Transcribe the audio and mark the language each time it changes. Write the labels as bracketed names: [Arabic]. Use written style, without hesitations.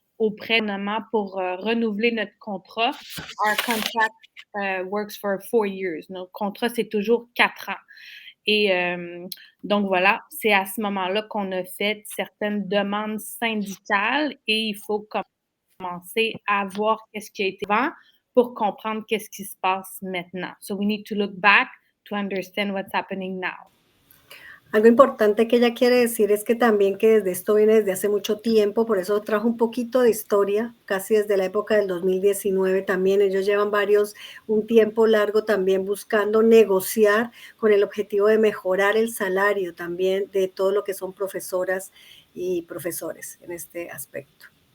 [French] auprès du gouvernement pour renouveler notre contrat. [English] Our contract works for 4 years. [French] Notre contrat, c'est toujours 4 ans. Et donc voilà, c'est à ce moment-là qu'on a fait certaines demandes syndicales et il faut commencer à voir qu'est-ce qui a été avant pour comprendre qu'est-ce qui se passe maintenant. [English] So we need to look back to understand what's happening now. [Spanish] Algo importante que ella quiere decir es que también que desde esto viene desde hace mucho tiempo, por eso trajo un poquito de historia, casi desde la época del 2019 también. Ellos llevan un tiempo largo también buscando negociar con el objetivo de mejorar el salario también de todo lo que son profesoras y profesores en este aspecto.